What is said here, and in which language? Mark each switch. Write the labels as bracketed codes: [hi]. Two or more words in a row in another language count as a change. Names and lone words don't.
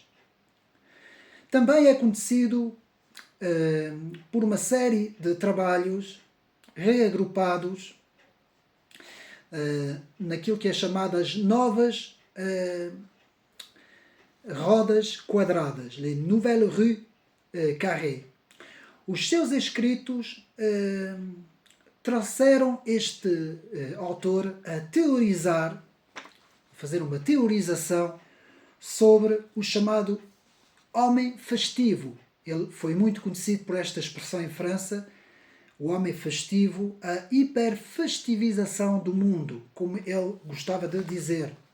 [pt] Também é conhecido por uma série de trabalhos reagrupados naquilo que é chamadas novas rodas quadradas, [fr] les nouvelles rues carrées. [pt] Os seus escritos trouxeram este autor a teorizar, fazer uma teorização sobre o chamado homem festivo. Ele foi muito conhecido por esta expressão em França, o homem festivo, a hiperfestivização do mundo, como ele gostava de dizer.